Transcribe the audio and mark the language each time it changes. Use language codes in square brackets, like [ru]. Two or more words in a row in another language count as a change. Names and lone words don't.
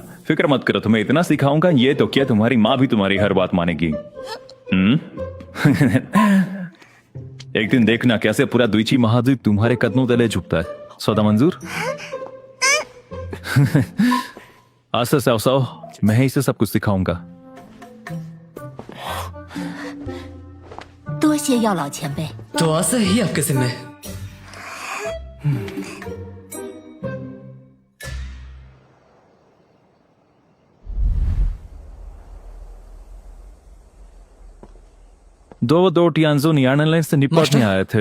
[hi] फिक्र मत करो, तुम्हें इतना सिखाऊंगा, ये तो क्या तुम्हारी माँ भी तुम्हारी हर बात मानेगी। एक दिन देखना कैसे पूरा द्विची महाद्वीप तुम्हारे कदमों तले झुकता है। सौदा मंजूर? आज से साव साव मैं ही इसे सब कुछ सिखाऊंगा। [zh] 多谢药老前辈。 [hi] तो आज से ही आपके जिम्मे। दो टियानजो नियान एयरलाइंस से निपटने आए थे।